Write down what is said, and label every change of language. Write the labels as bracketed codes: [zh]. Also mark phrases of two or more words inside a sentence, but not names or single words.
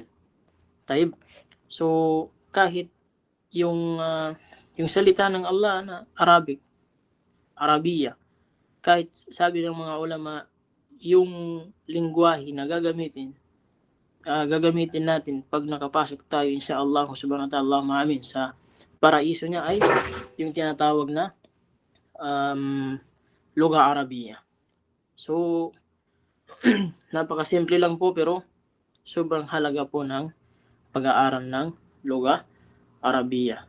[tl] Taib. So kahit yung salita ng Allah na Arabic, Arabiya, kahit sabi ng mga ulama, yung lingwahe na gagamitin natin pag nakapasok tayo [ar] إن شاء الله سبحانه وتعالى، اللهم آمين, [tl] sa paraiso niya ay yung tinatawag na [ar] لغة عربية. [tl] So napakasimple lang po pero sobrang halaga po ng pag-aaral ng [ar] لغة عربية.